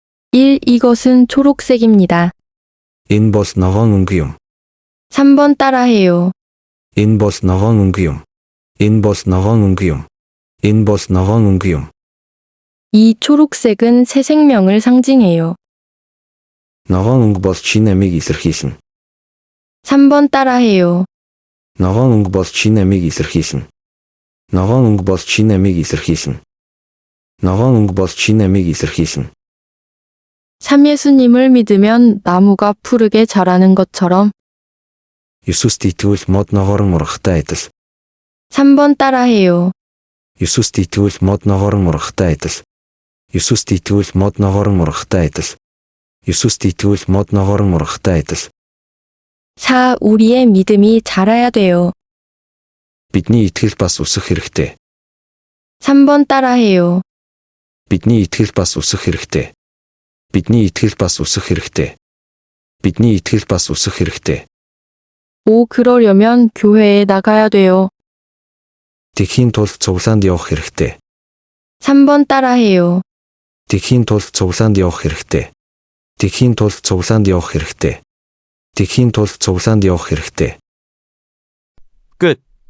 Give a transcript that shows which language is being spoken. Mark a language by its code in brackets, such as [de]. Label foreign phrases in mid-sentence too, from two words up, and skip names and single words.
[ko] 1. 이것은 초록색입니다. [mn] Энэ бол ногоон өнгө юм. [ko] 3번 따라해요. [mn] Энэ бол ногоон өнгө юм. Энэ бол ногоон өнгө юм. Энэ бол ногоон өнгө юм. [ko] 이 초록색은 새 생명을 상징해요. [mn] Ногоон өнгө бол шинэ амийг илэрхийлнэ. [ko] 3번 따라해요. [mn] Ногоон өнгө бол шинэ амийг илэрхийлнэ. Ногоон өнгө бол шинэ амийг илэрхийлнэ. Ногоон өнгө бол шинэ амийг илэрхийлнэ. [ko] 참 예수님을 믿으면 나무가 푸르게 자라는 것처럼. [mn] Есүст итгэвэл мод ногоорон ургахтай адил. [ko] 3번 따라해요. [mn] Есүст итгэвэл мод ногоорон ургахтай адил. Есүст итгэвэл мод ногоорон ургахтай адил. Есүст итгэвэл мод ногоорон ургахтай адил. [ko] 4. 우리의 믿음이 자라야 돼요. [mn] Бидний итгэл бас өсөх хэрэгтэй. [ko] 3번 따라해요. [mn] Бидний итгэл бас өсөх хэрэгтэй. Бидний итгэл бас өсөх хэрэгтэй. Бидний итгэл бас өсөх хэрэгтэй. [ko] 5. 그러려면 교회에 나가야 돼요. [mn] Тэхийн тулд цуглаанд явах хэрэгтэй. [ko] 3번 따라해요. [mn] Тэхийн тулд цуглаанд явах хэрэгтэй. Тэхийн тулд цуглаанд явах хэрэгтэй. Тэхийн тулд цуглаанд явах хэрэгтэй. [ko] 끝.